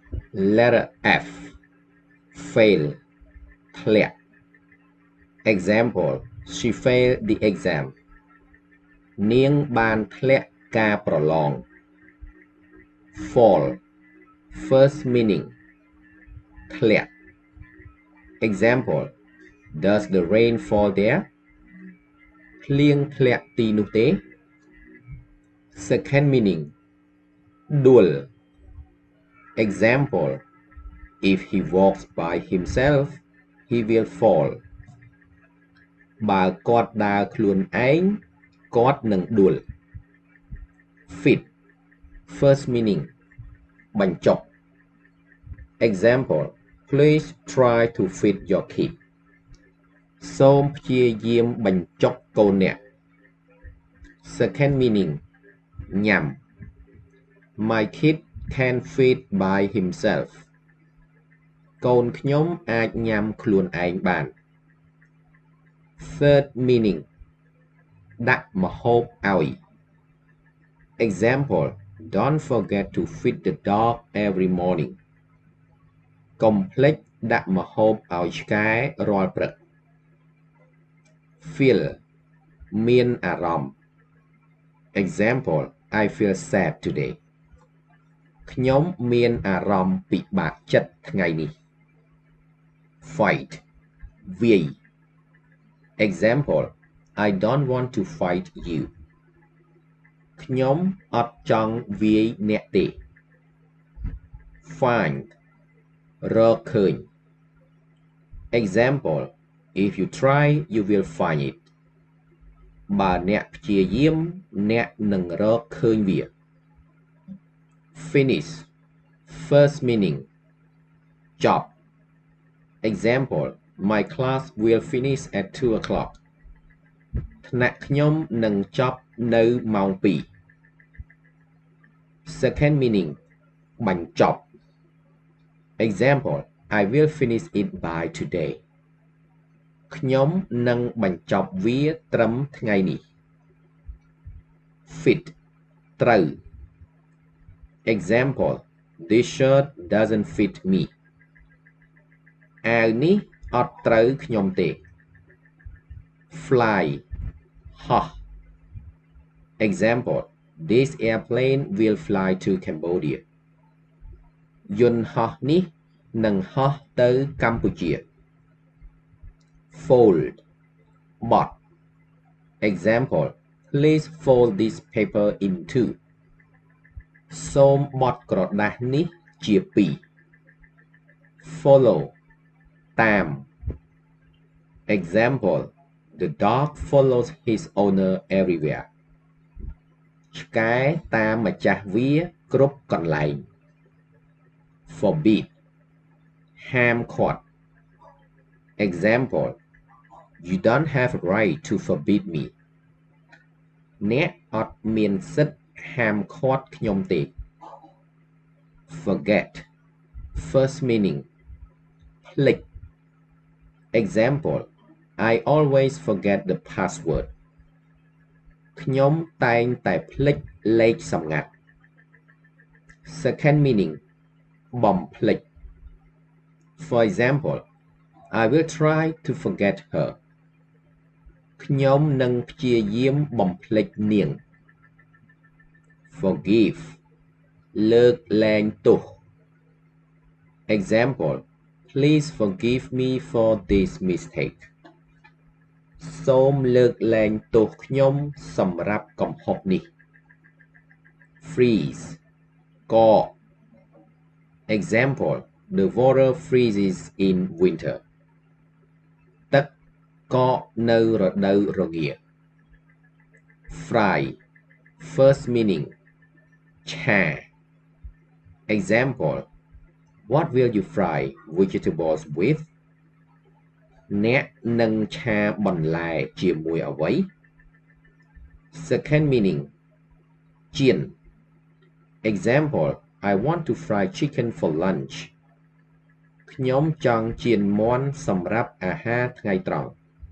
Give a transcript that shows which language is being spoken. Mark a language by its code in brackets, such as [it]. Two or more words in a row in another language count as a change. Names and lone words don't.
[en] Letter F. Fail. Clear. Example. She failed the exam. [km] នាងបានធ្លាក់ការប្រឡង Fall. [en] First meaning. [km] ធ្លាក់ Example. [en] Does the rain fall there? [km] ភ្លៀងធ្លាក់ទីនោះទេ [en] Second meaning. [km] ដួល Example. [en] If he walks by himself, he will fall. [km] បើគាត់ដើរខ្លួនឯងគាត់នឹងដួល Fit. [en] First meaning. [km] បញ្ចុក Example. [en] Please try to fit your kid. [km] សូមព្យាយាមបញ្ចុកកូនអ្នក [en] Second meaning. ញ៉ាំ My kid can feed by himself. [km] កូនខ្ញុំអាចញ៉ាំខ្លួនឯងបាន [en] Third meaning. [km] ដាក់ម្ហូបឲ្យ Example. [en] Don't forget to feed the dog every morning. [km] កុំភ្លេចដាក់ម្ហូបឲ្យឆ្កែរាល់ព្រឹក Feel. មានអារម្មណ៍ Example. [en] I feel sad today. [km] ខ្ញុំមានអារម្មណ៍ពិបាកចិត្តថ្ងៃនេះ Fight. វាយ Example. [en] I don't want to fight you. [km] ខ្ញុំអត់ចង់វាយអ្នកទេ Find. រកឃើញ Example. [en] If you try, you will find it. [km] បើអ្នកព្យាយាមអ្នកនឹងរកឃើញវា Finish. [en] First meaning. [km] ចប់ Example. [en] My class will finish at 2 o'clock. [km] ថ្នាក់ខ្ញុំនឹងចប់នៅម៉ោង 2 [en] Second meaning. [km] បញ្ចប់ Example. [en] I will finish it by today. [km] ខ្ញុំនឹងបញ្ចប់វាត្រឹមថ្ងៃនេះ Fit. ត្រូវ Example. [en] This shirt doesn't fit me. [km] អាវនេះអត់ត្រូវខ្ញុំទេ Fly. ហោះ Example. [en] This airplane will fly to Cambodia. [km] យន្តហោះនេះនឹងហោះទៅកម្ពុជា Fold. បត់ Example. [en] Please fold this paper in two. [km] សូមបត់ក្រដាសនេះជាពីរ Follow. តាម Example. [en] The dog follows his owner everywhere. [km] ឆ្កែតាមម្ចាស់វាគ្រប់កន្លែង Forbid. ហាមឃាត់ Example. [en] You don't have a right to forbid me. [km] អ្នកអត់មានសិទ្ធិហាមឃាត់ខ្ញុំទេ Forget. [en] First meaning. [km] ភ្លេច Example. [en] I always forget the password. [km] ខ្ញុំតែងតែភ្លេចលេខសម្ងាត់ [en] Second meaning. បំភ្លេច For example. I will try to forget her. [km] ខ្ញុំនឹងព្យាយាមបំភ្លេចនាង Forgive. លើកលែងទោស Example. [en] Please forgive me for this mistake. [km] សូមលើកលែងទោសខ្ញុំសម្រាប់កំហុសនេះ Freeze. កក Example. [en] The water freezes in winter. [km] ទឹកកកនៅរដូវរងា Fry. [en] First meaning. [km] ឆា Example. [en] What will you fry vegetables with? [km] អ្នកនឹងឆាបន្លែជាមួយអ្វី [en] Second meaning. [km] ចៀន Example. [en] I want to fry chicken for lunch. [km] ខ្ញុំចង់ចៀនមាន់សម្រាប់អាហារថ្ងៃត្រង់